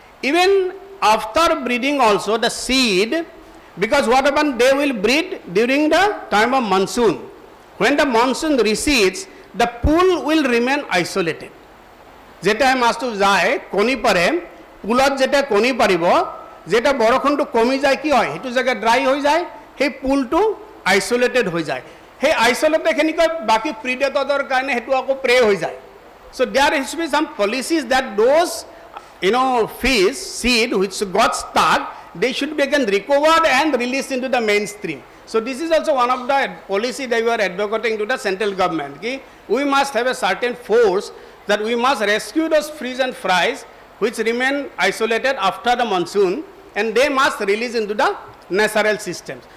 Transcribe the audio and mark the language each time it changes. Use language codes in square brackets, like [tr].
[en] Even after breeding also the seed, because what happens, they will breed during the time of monsoon. When the monsoon recedes, the pool will remain isolated. [as] যেটা মাছটো যায় কণী পাৰে, পুলত যেটা কণী পাৰিব, যেটা বৰষুণটো কমি যায় কি হয়, সেইটো জায়গা ড্ৰাই হৈ যায়, সেই পুলটো আইসোলেটেড হৈ যায়. সেই আইসোলেটেড খিনিকৈ বাকি প্ৰিডেটৰৰ কাৰণে হেতু আকৌ প্ৰে হৈ যায়. [en] So there has to be some policies that those fish seed which got stuck, they should be again recovered and released into the mainstream. So this is also one of the policy that we are advocating to the central government. We must have a certain force that we must rescue those fish and fries which remain isolated after the monsoon, and they must release into the natural systems.